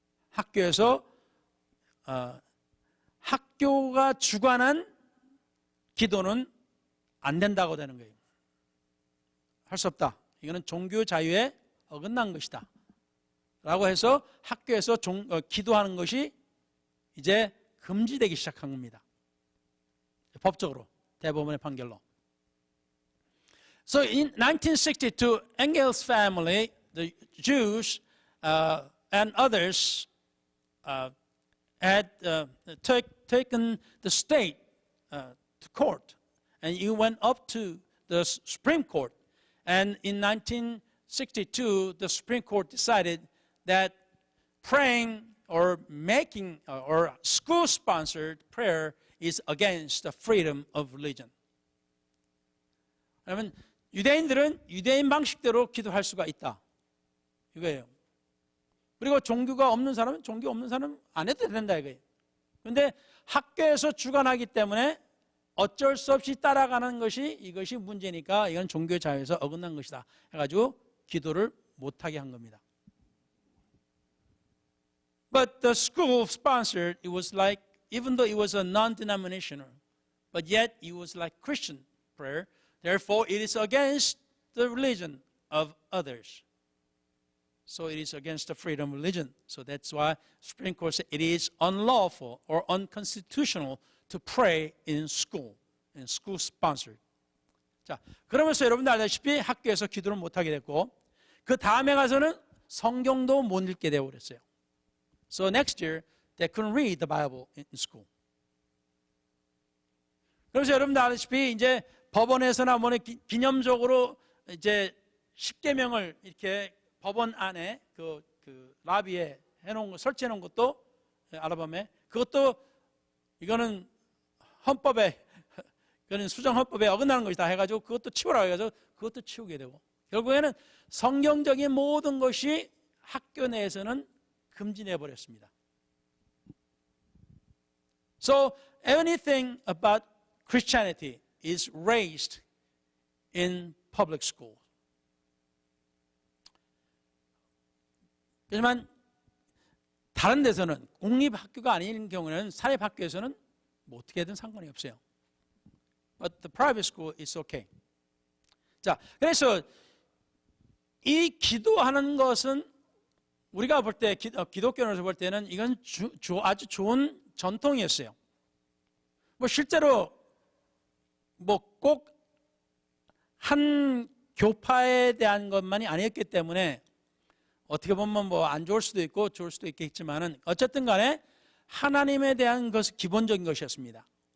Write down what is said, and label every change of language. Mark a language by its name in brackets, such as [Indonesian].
[Korean] 학교에서 학교가 주관한 기도는 안 된다고 되는 거예요. 할 수 없다. 이거는 종교 자유에 어긋난 것이다. 라고 해서 학교에서 기도하는 것이 이제 금지되기 시작한 겁니다. 법적으로, 대법원의 판결로. [English] So in 1962, Engel's family, the Jews and others had taken the state to court, and it went up to the Supreme Court. And in 1962, the Supreme Court decided that praying or making or school-sponsored prayer is against the freedom of religion. [Korean] 그러면 유대인들은 유대인 방식대로 기도할 수가 있다. 이거예요. 그리고 종교가 없는 사람은 종교 없는 사람은 안 해도 된다 이거예요. 그런데 학교에서 주관하기 때문에 어쩔 수 없이 따라가는 것이 이것이 문제니까 이건 종교 자유에서 어긋난 것이다 해가지고 기도를 못하게 한 겁니다. [English] But the school sponsored, it was like, even though it was a non-denominational, but yet it was like Christian prayer. Therefore, it is against the religion of others. So it is against the freedom of religion. So that's why Supreme Court said it is unlawful or unconstitutional to pray in school sponsored. [Korean] 자, 그러면서 여러분들 알다시피 학교에서 기도를 못하게 됐고 그 다음에 가서는 성경도 못 읽게 되어버렸어요. [English] So next year, they couldn't read the Bible in school. [Korean] 그래서 여러분들 아시다시피 이제 법원에서나 뭐 기념적으로 이제 10계명을 이렇게 법원 안에 그 라비에 해놓은 거 설치해 놓은 것도 알아밤에 그것도 이거는 헌법에 그런 수정헌법에 어긋나는 것이다 해가지고 그것도 치우라고 해가지고 그것도 치우게 되고 결국에는 성경적인 모든 것이 학교 내에서는 금지내 버렸습니다. [English] So anything about Christianity is raised in public school. [Korean] 하지만 다른 데서는 공립학교가 아닌 경우는 사립학교에서는 뭐 어떻게든 상관이 없어요. [English] But the private school is okay. [Korean] 자, 그래서 이 기도하는 것은 우리가 볼 때 기독교에서 볼 때는 이건 아주 좋은 전통이었어요. 뭐 실제로 뭐 꼭 한 교파에 대한 것만이 아니었기 때문에 어떻게 보면 뭐 안 좋을 수도 있고 좋을 수도 있겠지만은 어쨌든 간에 하나님에 대한 것은 기본적인 것이었습니다.